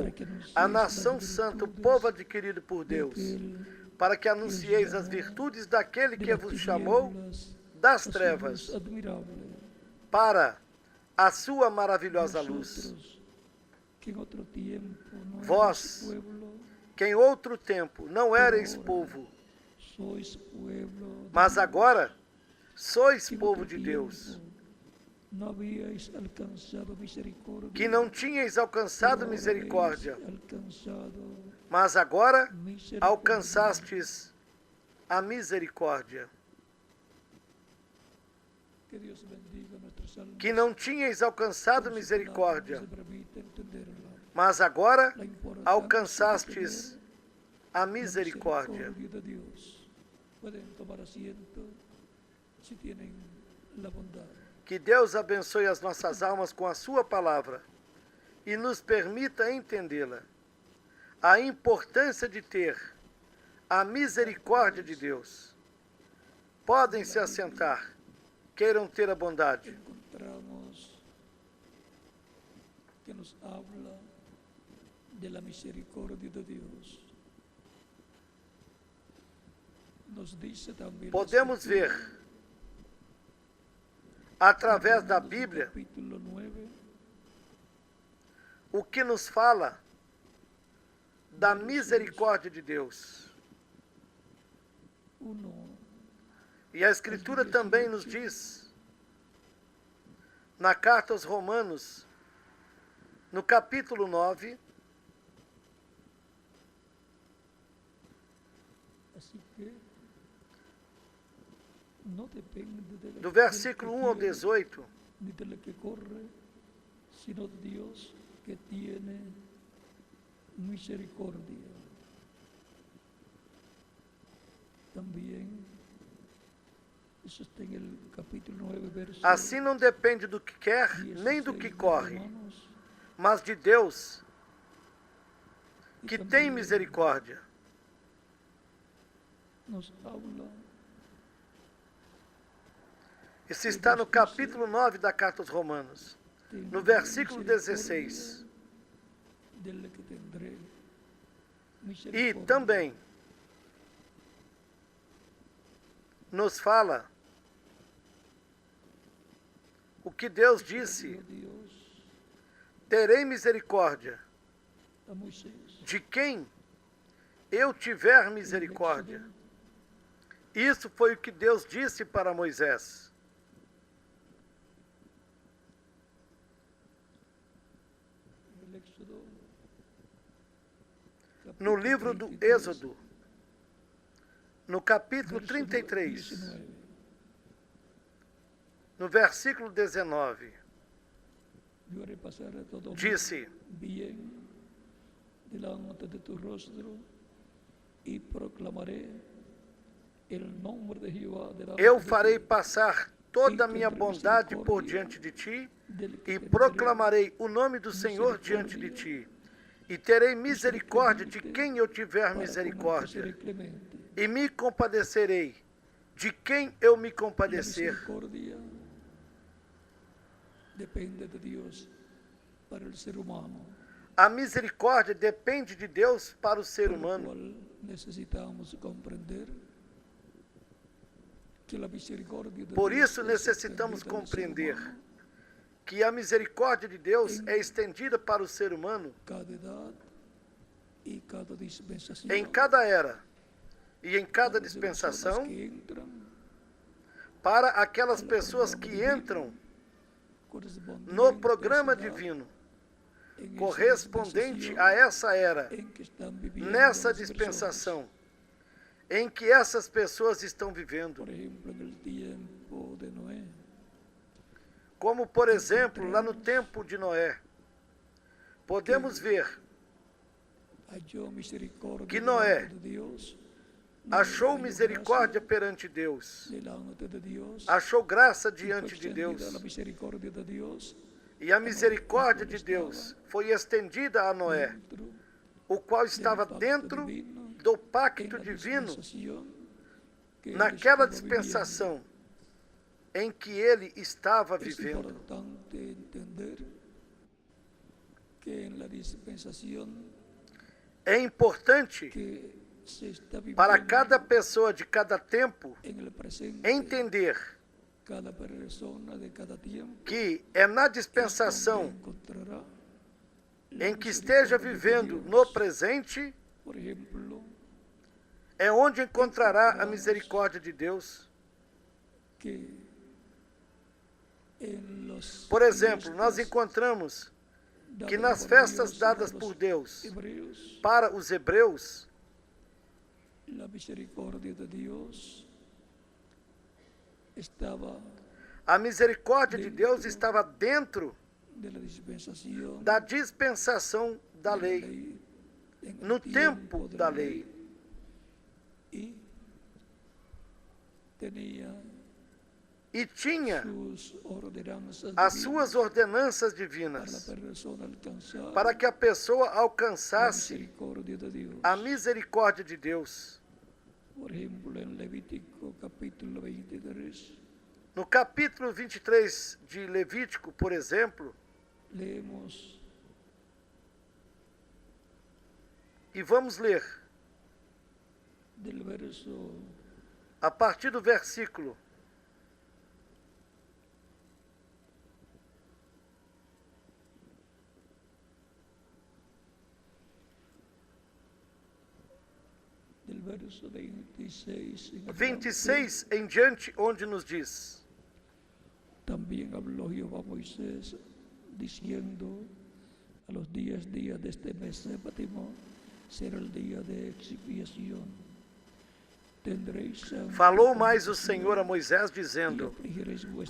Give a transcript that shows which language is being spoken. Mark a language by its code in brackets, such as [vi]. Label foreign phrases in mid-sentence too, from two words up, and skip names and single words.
[es] para que anuncieis [pt] a [es] las [pt] nação santa, o [es] virtudes [pt] povo adquirido por [es] de [pt] Deus, [es] aquel [pt] para que anuncieis as virtudes daquele [es] de [pt] que [es] las [pt] vos chamou [es] tinieblas [pt] das [es] a su [pt] trevas [es] luz admirable. [pt] para a sua maravilhosa luz. [es] Vosotros, que en otro tiempo no [pt] Vós, [es] erais pueblo, [pt] que em outro tempo não erais povo, [es] sois pueblo, [pt] mas agora sois [es] que en [pt] povo [es] otro [pt] de Deus, [es] tiempo no habíais alcanzado misericordia, [pt] que não tinhais alcançado [es] pero ahora [pt] misericórdia, [es] habéis alcanzado [pt] mas agora [es] misericordia. [pt] alcançastes a misericórdia. [es] Que Dios bendiga nuestras almas. [pt] Que não tinhais alcançado [es] Con su [pt] misericórdia, [es] palabra, nos permite entenderla. [pt] mas agora [es] La importancia [pt] alcançastes [es] de [pt] a [es] tener la [pt] misericórdia. [es] misericordia de Dios. Pueden tomar asiento si tienen la bondad. [pt] Que Deus abençoe as nossas almas com a sua palavra e nos permita entendê-la. A importância de ter a misericórdia de Deus. Podem se assentar, queiram ter a bondade. [es] Encontramos que nos habla de la misericordia de Dios. Nos dice también la [pt] Podemos [es] Escritura, [pt] ver, através da Bíblia, capítulo 9, o que nos fala da misericórdia de Deus. 1, E a Escritura também nos diz, na carta aos Romanos, no capítulo 9, [es] así que no depende [pt] do versículo 1 ao [es] del que [pt] 18, [es] ni de la que corre, sino de Dios que tiene misericordia. También, eso está en el capítulo 9, verso [pt] assim não depende do que quer, [es] 16 [pt] nem do que [es] de [pt] corre, [es] Romanos, [pt] mas de Deus, [es] y [pt] que tem [es] también [pt] misericórdia. [es] nos habla [pt] Isso está no capítulo 9 da carta aos Romanos, [es] de [pt] no versículo 16. [es] del que tendré [pt] E [es] misericordia. [pt] também nos fala o que Deus disse: [es] Dios [pt] terei misericórdia [es] a Moisés. [pt] de quem eu tiver misericórdia. Isso foi o que Deus disse para Moisés. [es] El Éxodo, [pt] No [es] capítulo [pt] livro do [es] 33, [pt] Êxodo, no capítulo [es] verso [pt] 33, [es] 19. [pt] no versículo 19, [es] Yo haré pasar a todo [pt] disse: [es] bien delante de tu rostro y proclamaré el nombre de Jehová delante [pt] eu [es] de [pt] farei [es] ti, [pt] passar toda a minha bondade por diante de ti [es] del que [pt] e [es] tendré [pt] proclamarei o nome do Senhor diante de ti. E terei misericórdia de quem eu tiver [es] para [pt] misericórdia. [es] ser clemente. [pt] E me compadecerei de quem eu me [es] La [pt] compadecer. [es] misericordia depende de Dios para el ser humano. [pt] A misericórdia depende de Deus para o ser [es] Por lo [pt] humano. [es] cual necesitamos comprender que la misericordia de [pt] Por [es] Dios [pt] isso [es] es [pt] necessitamos [es] extendida al ser [pt] compreender [es] humano [pt] que a misericórdia de Deus é estendida para o ser humano [es] cada edad y cada dispensación. [pt] em cada era e em cada [es] Para las personas [pt] dispensação, [es] que entran [pt] para aquelas pessoas que entram [es] correspondiente [pt] no [es] a [pt] programa [es] esa edad, [pt] divino [es] en esa [pt] correspondente [es] dispensación [pt] a essa era, [es] en que están viviendo [pt] nessa [es] las [pt] dispensação [es] personas. [pt] em que essas pessoas estão vivendo. [es] Por ejemplo, en el tiempo de Noé, [pt] Como, por exemplo, lá no tempo de Noé, podemos ver, [es] halló misericordia [pt] que Noé [es] delante de Dios, [pt] achou [es] halló [pt] misericórdia [es] gracia [pt] perante Deus, [es] delante de Dios, [pt] achou graça [es] y fue [pt] diante de [es] extendida [pt] Deus, [es] la misericordia de Dios [pt] e a misericórdia de Deus foi estendida a Noé, [es] dentro [pt] o qual [es] del [pt] estava [es] pacto [pt] dentro [es] divino, [pt] do [es] en [pt] pacto [es] la [pt] divino, [es] dispensación que él [pt] naquela [es] estaba [pt] dispensação em que ele estava [es] viviendo. Es [pt] vivendo. [es] importante entender que en la dispensación [pt] É importante [es] que se está viviendo [pt] para cada pessoa de cada tempo [es] en el presente, [pt] entender [es] cada persona de cada tiempo [pt] que é na [es] es donde [pt] dispensação [es] encontrará la [pt] em que esteja [es] misericordia de [pt] vivendo [es] Dios, [pt] no presente, [es] Por ejemplo, [pt] É onde encontrará a misericórdia de Deus. [es] que en los [pt] Por exemplo, nós [es] fiestas [pt] encontramos [es] dadas [pt] que nas [es] por [pt] festas [es] Dios [pt] dadas [es] a los [pt] por Deus [es] hebreos, [pt] para os hebreus, [es] la misericordia de Dios estaba [pt] a misericórdia de Deus estava dentro [es] de la dispensación [pt] da dispensação da [es] de la [pt] lei, [es] ley, en el [pt] no [es] tiempo [pt] tempo [es] de [pt] da [es] la [pt] lei. [es] y tenía [pt] E tinha [es] sus ordenanzas [pt] as [es] divinas [pt] suas ordenanças [es] para la [pt] divinas, [es] persona alcanzar [pt] para que a pessoa [es] la [pt] alcançasse [es] misericordia de Dios. [pt] a misericórdia de Deus. [es] Por ejemplo, en Levítico capítulo 23 [pt] No capítulo 23 de Levítico, por exemplo, [es] leemos [pt] e vamos ler [es] del verso [pt] a partir do versículo [es] del verso 26 en adelante. [pt] 26 em diante, onde nos diz: [es] También habló Jehová a Moisés diciendo: a los 10 días de este mes séptimo será el día de expiación. Tendréis sangre [pt] Falou [es] como [pt] mais o [es] cordero, [pt] Senhor a Moisés, [es] y [pt] dizendo: [es] afligiréis vuestras